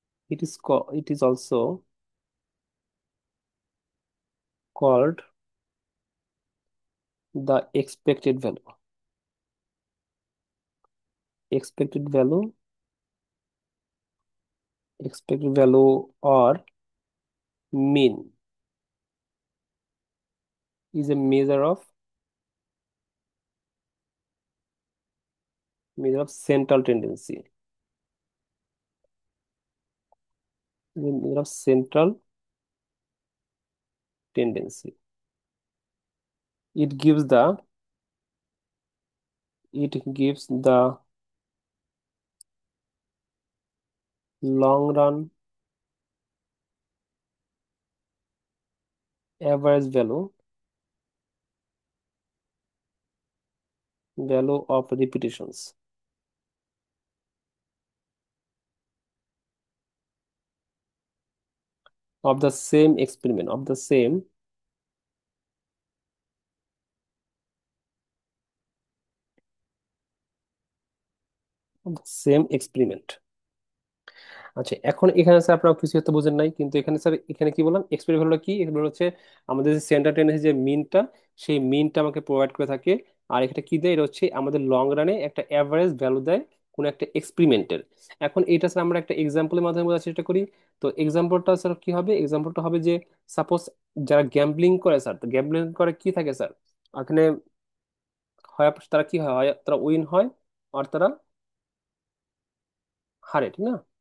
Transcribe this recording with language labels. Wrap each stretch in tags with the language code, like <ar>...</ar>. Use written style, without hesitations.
<en>It is also called the expected value, expected value, expected value or mean is a measure of central tendency, is a measure of central tendency. It gives the it gives the long run average value of repetitions of the same experiment, of the same experiment.</en> <bn>আচ্ছা, এখন এখানে sir আপনারা কিছু হয়তো বুঝেন নাই, কিন্তু এখানে স্যার এখানে কি বললাম, এক্সপেরিমেন্ট হলো কি, এগুলো হচ্ছে আমাদের যে সেন্টার টেন্ডেন্সি যে মিনটা, সেই মিনটা আমাকে প্রোভাইড করে থাকে। আর এটা কি দেয়, এটা হচ্ছে আমাদের লং রানে একটা অ্যাভারেজ ভ্যালু দেয় কোনো একটা এক্সপেরিমেন্টের। এখন এইটা স্যার আমরা একটা এক্সাম্পলের মাধ্যমে বোঝার চেষ্টা করি। তো এক্সাম্পলটা স্যার কি হবে, এক্সাম্পলটা হবে যে সাপোজ যারা গ্যাম্বলিং করে স্যার, তো গ্যাম্বলিং করে কি থাকে স্যার, এখানে হয় তারা কি হয়, হয় তারা উইন হয় আর তারা হারে, ঠিক না?</bn>